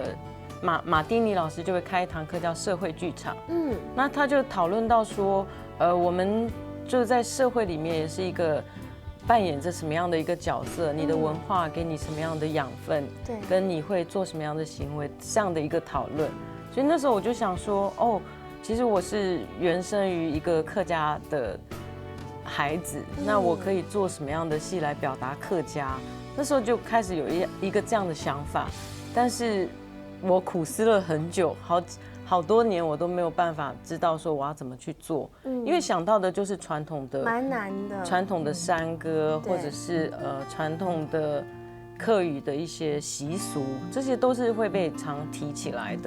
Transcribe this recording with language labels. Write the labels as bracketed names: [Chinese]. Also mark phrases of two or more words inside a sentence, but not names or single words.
[Chinese] 馬丁尼老師就會開一堂課叫社會劇場，那他就討論到說，我們就在社會裡面也是一個扮演着什麼樣的一個角色，你的文化給你什麼樣的養分，對，跟你會做什麼樣的行為，這樣的一個討論。所以那時候我就想說，哦，其實我是原生於一個客家的孩子，那我可以做什麼樣的戲來表達客家？那時候就開始有一個這樣的想法，但是我苦思了很久，好多年我都沒有辦法知道說我要怎麼去做，因為想到的就是傳統的，蠻難的，傳統的山歌，或者是傳統的客語的一些習俗，這些都是會被常提起來的。